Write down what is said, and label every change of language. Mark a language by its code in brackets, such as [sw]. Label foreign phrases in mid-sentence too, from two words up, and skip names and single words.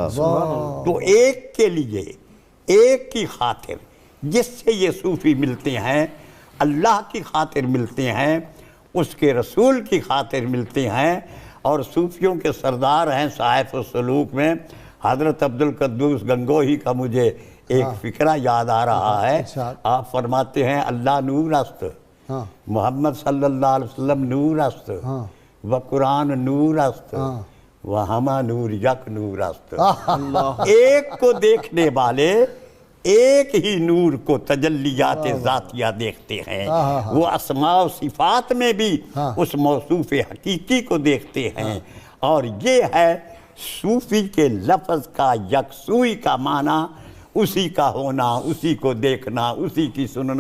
[ur] تو ایک کے لیے، ایک کی خاطر جس سے یہ صوفی ملتے ہیں، اللہ کی خاطر ملتے ہیں، اس کے رسول کی خاطر ملتے ہیں. اور صوفیوں کے سردار ہیں صاحب السلوک میں حضرت عبدالقدوس گنگوہی کا مجھے ایک فکرہ یاد آ رہا ہے. [fa] آپ فرماتے ہیں اللہ نور است، محمد [ar] صلی اللہ علیہ وسلم [fa] نور است، و قرآن نور است، و ہما نور یک نور است. [ur] ایک کو دیکھنے والے ایک ہی نور کو تجلیات ذاتیہ دیکھتے ہیں. وہ اسماء و صفات میں بھی اس موصوف حقیقی کو دیکھتے ہیں. اور یہ ہے صوفی کے لفظ کا یکسوئی کا معنی، اسی کا ہونا، اسی کو دیکھنا، اسی کی سننا.